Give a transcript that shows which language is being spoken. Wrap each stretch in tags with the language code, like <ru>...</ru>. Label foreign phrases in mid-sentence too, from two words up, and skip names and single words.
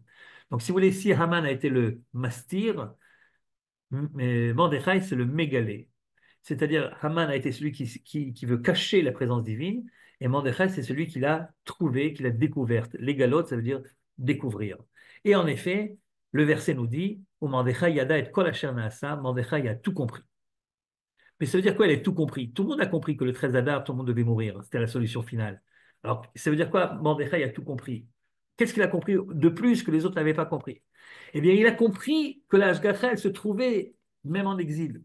<fr>Donc, si vous voulez, si Haman a été le mastir, mais Mordechai, c'est le mégalé. C'est-à-dire, Haman a été celui qui veut cacher la présence divine, et Mordechai, c'est celui qui l'a trouvée, qui l'a découverte. Les galotes, ça veut dire découvrir. Et en effet, le verset nous dit, où</fr> <he>מרדכי ידע את כל אשר נעשה,</he> <fr>Mordechai a tout compris. Mais ça veut dire quoi, elle a tout compris? Tout le monde a compris que le 13 Adar, tout le monde devait mourir. C'était la solution finale. Alors, ça veut dire quoi, Mordechai a tout compris? Qu'est-ce qu'il a compris de plus que les autres n'avaient pas compris? Eh bien, il a compris que la Hashgacha, elle se trouvait même en exil.</fr>